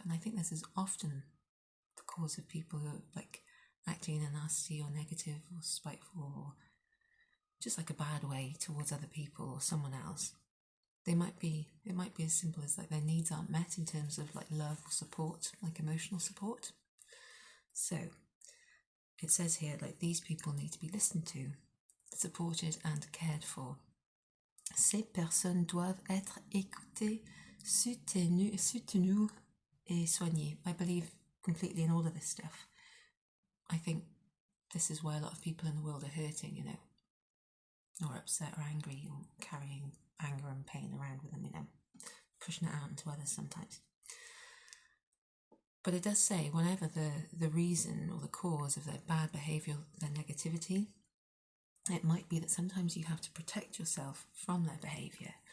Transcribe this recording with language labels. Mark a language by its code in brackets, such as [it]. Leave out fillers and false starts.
[en] And I think this is often the cause of people who are like acting in a nasty or negative or spiteful or just like a bad way towards other people or someone else. It might be as simple as like their needs aren't met in terms of like love or support, like emotional support. So it says here like these people need to be listened to, supported and cared for. [fr] Ces personnes doivent être écoutées, soutenues et soignées. [en] I believe completely in all of this stuff. I think this is why a lot of people in the world are hurting, or upset or angry or carrying anger and pain around with them, pushing it out into others sometimes. But it does say whenever the reason or the cause of their bad behaviour, their negativity, it might be that sometimes you have to protect yourself from their behaviour.